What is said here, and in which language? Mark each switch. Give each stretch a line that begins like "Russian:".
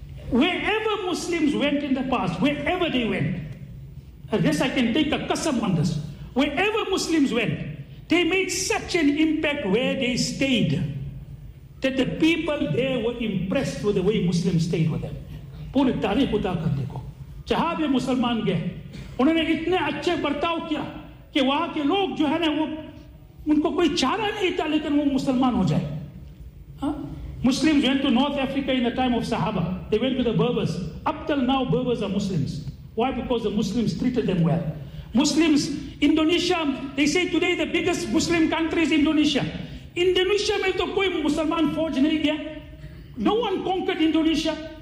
English: Wherever Muslims went in the past, wherever they went, I guess I can take a qasam on this, wherever Muslims went, they made such an impact where they stayed that the people there were impressed with the way Muslims stayed with them.
Urdu: پوری تاریخ اتار کر دیکھو جہاں بھی مسلمان گئے انہوں نے اتنے اچھے برتاؤ کیا کہ وہاں کے لوگ جو ہے نا وہ ان کو کوئی چارہ نہیں تھا لیکن وہ مسلمان ہو جائے.
English: Muslims went to North Africa in the time of Sahaba. They went to the Berbers. Up till now, Berbers are Muslims. Why? Because the Muslims treated them well. Muslims, Indonesia, they say today the biggest Muslim country is Indonesia.
Urdu: Indonesia mein to koi musalman fauj nahi gaya.
English: No one conquered Indonesia.